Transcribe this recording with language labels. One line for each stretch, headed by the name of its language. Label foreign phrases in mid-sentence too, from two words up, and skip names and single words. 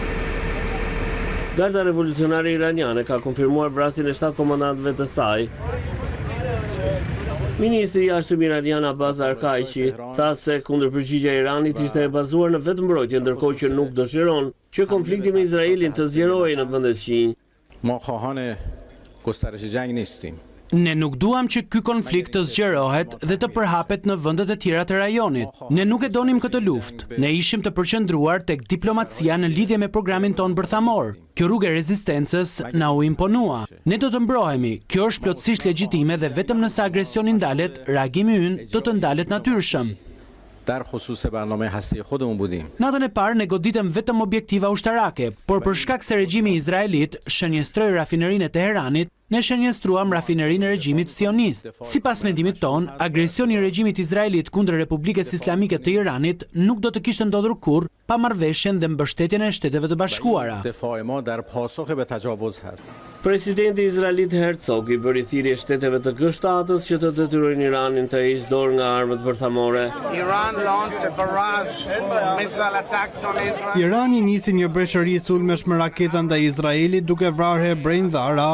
Albanian: Garda revolucionare iraniane ka konfirmuar vrasjen e 7 komandantëve të saj. Ministri i jashtëm iranian Abbas Arkaishi tha se kundërpërgjigja e Iranit ishte e bazuar në vetëmbrojtje, ndërkohë që nuk dëshiron që konflikti me Izraelin të zgjerohej në vendet fqinj.
Persian: ما خواهان گسترش جنگ نیستیم.
Albanian: Ne nuk duam që ky konflikt të zgjerohet dhe të përhapet në vendet e tjera të rajonit. Ne nuk e donim këtë luftë. Ne ishim të përqendruar tek diplomacia në lidhje me programin ton bërthamor. Kjo rrugë e rezistencës na u imponua. Ne do të mbrohemi. Kjo është plotësisht legjitime dhe vetëm nëse agresioni ndalet, reagimi ynë do të ndalet natyrshëm.
Persian: در خصوص برنامه هستی خودمون بودیم.
Albanian: Natën e parë ne goditëm vetëm objektiva ushtarake, por për shkak se regjimi izraelit shënjestroi rafinerinë e Teheranit, ne shënjestruam rafinerinë e regjimit sionist. Sipas mendimit ton, agresioni i regjimit izraelit kundër Republikës Islamike të Iranit nuk do të kishte ndodhur kurrë pa marrëveshjen dhe mbështetjen e Shteteve të Bashkuara.
Persian: دفاع ما در پاسخ به تجاوز هست.
Albanian: Presidenti izraelit Herzog i bëri thirrje Shteteve të G7-s që të detyrojnë Iranin të heqë dorë nga armët bërthamore. Irani nisi një breshëri sulmesh me raketa ndaj Izraelit duke vrarë hebrejnë dhe arab.